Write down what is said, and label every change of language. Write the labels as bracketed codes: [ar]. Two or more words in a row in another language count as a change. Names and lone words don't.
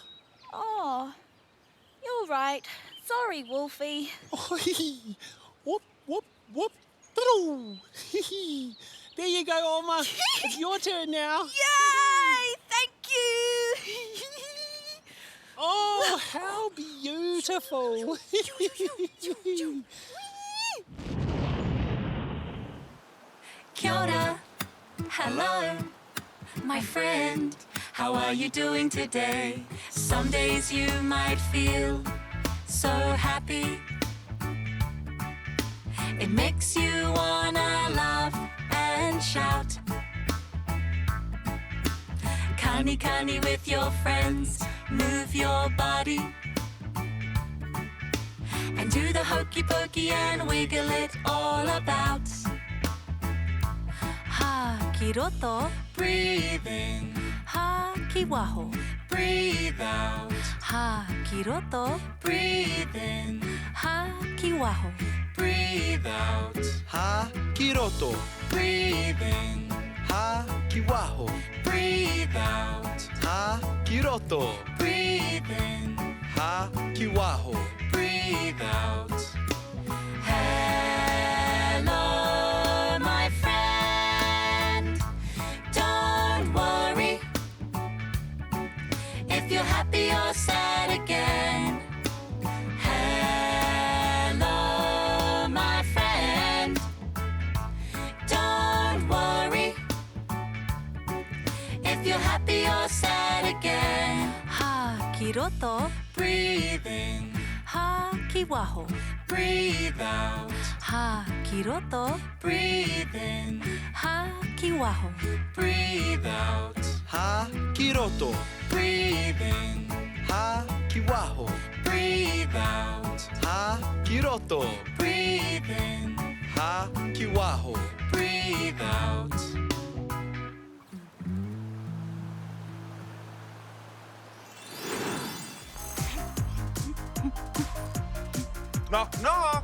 [en] Oh, you're right. Sorry, Wolfie. Whoop, whoop, whoop. There you go, Oma. It's your turn now. Yay! Thank you! Oh, how beautiful. [mi] Kia ora. [en] Hello, my friend. How are you doing today? Some days you might feel so happy. It makes you wanna laugh and shout. Kani kani with your friends, move your body. And do the hokey pokey and wiggle it all about. [mi] Ha ki roto, [en] breathe in. [mi] Ha ki waho, [en] breathe out. [mi] Ha ki roto, [en] breathe in. [mi] Ha ki waho, [en] breathe out. [mi] Ha ki roto, [en] Breathe in. [mi] ha ki waho, [en] Breathe out. [mi] ha ki roto, [en] Breathe in. [mi] ha ki waho. [en] Breathe out. Hello, my friend. Don't worry if you're happy or sad again. Hello, my friend. Don't worry if you're happy or sad again. [mi] Ha ki roto, [en] breathe in. Ha [mi] Ha ki waho. [en] Breathe out. [mi] Ha ki roto. [en] Breathe in. [mi] Ha ki waho. [en] Breathe out. [mi] Ha kiroto. [en] Breathe in. [mi] Ha kiwaho. [en] Breathe out. [mi] Ha kiroto. [en] Breathe in. [mi] Ha kiwaho. [en] Breathe out. Knock, knock.